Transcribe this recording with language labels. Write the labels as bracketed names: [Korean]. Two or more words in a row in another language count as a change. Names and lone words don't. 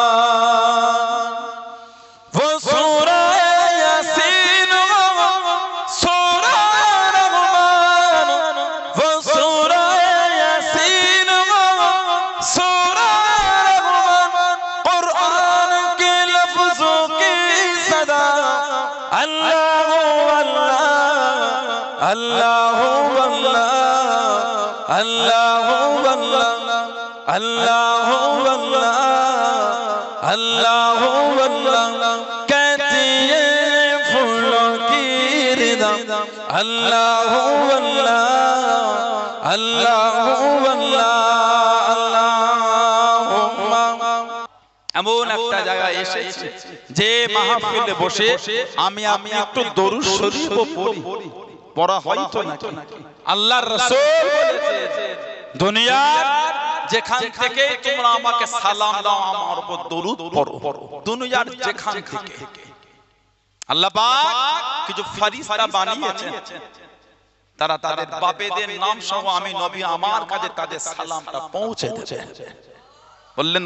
[Urdu] وہ سورہ یاسین ہو سورہ رحمان وہ سورہ یاسین ہو سورہ رحمان قرآن کے لفظوں کی صدا اللہ واللہ اللہ واللہ اللہ واللہ اللہ واللہ اللہ واللہ کہتی ہے پھولوں کی رضا اللہ واللہ اللہ واللہ [Bangla] এমন একটা জায়গায় এসেছে যে মাহফিলে বসে আমি একটু দরুদ শরীফ পড়ি পড়া হয়তো নাকি আল্লাহর রাসূল বলেছে দুনিয়ার যেখান থেকে তোমরা আমাকে সালাম দাও আমার উপর দরুদ পড়ো দুনিয়ার যেখান থেকে আল্লাহ পাক কিছু ফেরেশতা বানিয়েছেন তারা তাদের বাপেদের নাম সহ আমি নবী আমার কাছে তাদের সালামটা পৌঁছে দেবে বললেন